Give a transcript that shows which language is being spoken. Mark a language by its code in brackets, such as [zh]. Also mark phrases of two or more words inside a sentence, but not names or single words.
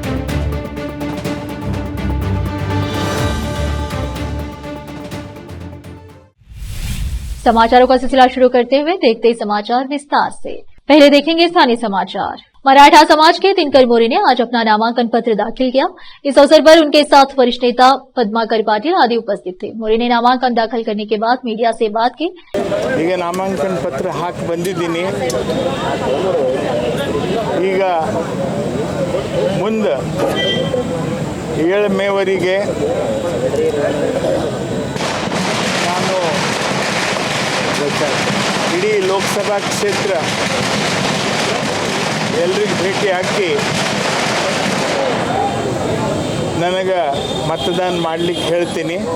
[hi] समाचारों का सिलसिला शुरू करते हुए देखते हैं समाचार विस्तार से। पहले देखेंगे स्थानीय समाचार। मराठा समाज के दिनकर मोरे ने आज अपना नामांकन पत्र दाखिल किया। इस अवसर पर उनके साथ वरिष्ठ नेता पद्माकर पाटिल आदि उपस्थित थे। मोरे ने नामांकन दाखिल करने के बाद मीडिया से बात की। [kn] ನಾಮಾಂಕನ ಪತ್ರ ಹಾಕಿ ಬಂದಿದ್ದೀನಿ। ಈಗ ಮುಂದೆ 7 ಮೇವರೆಗೆ ನಾನು ಇಡೀ ಲೋಕಸಭಾ ಕ್ಷೇತ್ರ ಎಲ್ಲರಿಗೂ ಭೇಟಿ ಹಾಕಿ ನನಗೆ मतदान ಮಾಡಲಿಕ್ಕೆ ಹೇಳ್ತೀನಿ।